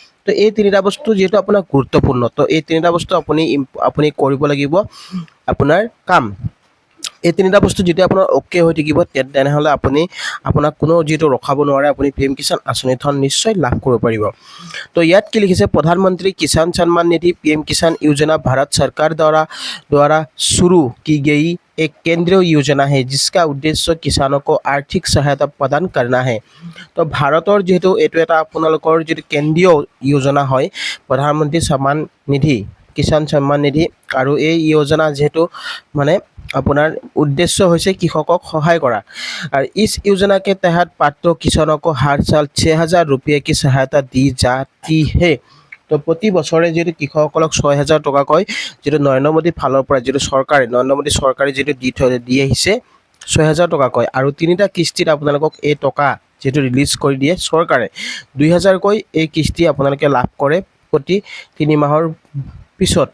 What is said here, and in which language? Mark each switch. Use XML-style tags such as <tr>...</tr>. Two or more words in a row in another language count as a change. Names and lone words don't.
<as>তো এই তিনিটা বস্তু যিহেতু আপোনাৰ গুৰুত্বপূৰ্ণ, তো এই তিনিটা বস্তু আপুনি কৰিব লাগিব আপোনাৰ কাম। এই তিনিটা বস্তু যেতিয়া আপোনাৰ অ'কে হৈ থাকিব তেনেহ'লে আপুনি আপোনাক কোনো যিটো ৰখাব নোৱাৰে, আপুনি PM কিষাণ আঁচনিৰ ধন নিশ্চয় লাভ কৰিব পাৰিব। তো ইয়াত কি লিখিছে,</as> <hi>प्रधानमंत्री किसान सम्मान निधि PM किसान योजना भारत सरकार द्वारा शुरू की गई एक केंद्रीय योजना है, जिसका उद्देश्य किसानों को आर्थिक सहायता प्रदान करना है।</hi> <as>তো ভাৰতৰ যেহেতু এইটো এটা আপোনালোকৰ যেটো কেন্দ্ৰীয় योजना হয়,</as> <hi>प्रधानमंत्री सम्मान निधि किसान सम्मान निधि,</hi> <as>আৰু এই योजना যেহেতু মানে আপোনাৰ उद्देश्य হৈছে কৃষকক সহায় কৰা।</as> <hi>और इस योजना के तहत पात्र किसानों को हर साल 6,000 रुपये की सहायता दी जाती है।</hi> <as>তো প্ৰতি বছৰে যেটো কৃষকসকলক 6,000 টকাকৈ যেটো নৰেন্দ্ৰ মোদী ফালৰ পৰা যেটো চৰকাৰে নৰেন্দ্ৰ মোদী চৰকাৰে যেটো দি আহিছে 6,000 টকাকৈ, আৰু তিনিটা কিস্তিত আপোনালোকক এই টকা যেটো ৰিলিজ কৰি দিয়ে চৰকাৰে 2,000 কৈ এই কিস্তি আপোনালোকে লাভ কৰে প্ৰতি 3 মাহৰ পিছত।</as>